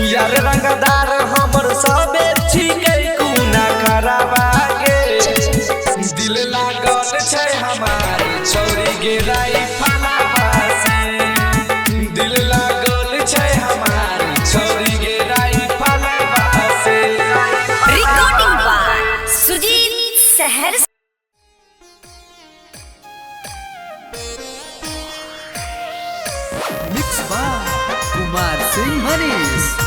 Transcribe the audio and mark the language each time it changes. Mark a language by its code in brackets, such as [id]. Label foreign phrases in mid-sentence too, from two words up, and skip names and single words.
[anp] यार रंगदार हमर सबे छिकै कुना खराबा गे दिल लागल छै हमार छोरी गिराई फलावा से दिल लागल छै हमार छोरी गिराई फलावा से [en] recording by सुजीत शहर mix by कुमार सिंह मनीष